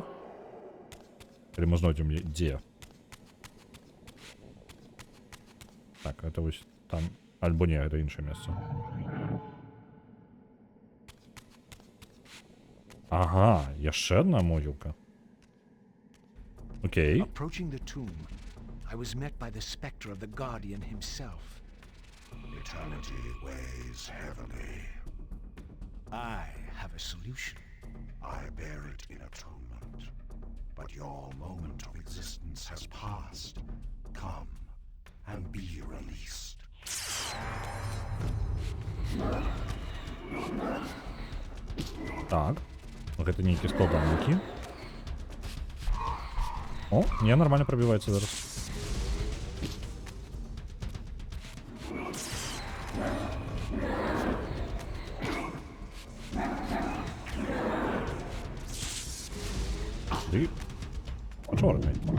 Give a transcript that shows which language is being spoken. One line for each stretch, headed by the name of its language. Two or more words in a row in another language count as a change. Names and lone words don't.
Belarusian: Или мы знойдзем дзе. Так, это вось Там. Альбо ні, гэта іншае месца. Ага, яшчэ одна могілка. Окей.
English: Approaching the tomb, I was met by the specter of the Guardian himself. Eternity weighs heavily. I have a solution. I bear it in atonement. But your moment of existence has passed. Come and be released.
Belarusian: Так. Гэта нейкі складаненькі. О, не, нормально пробиваецца зараз. Ты почорний.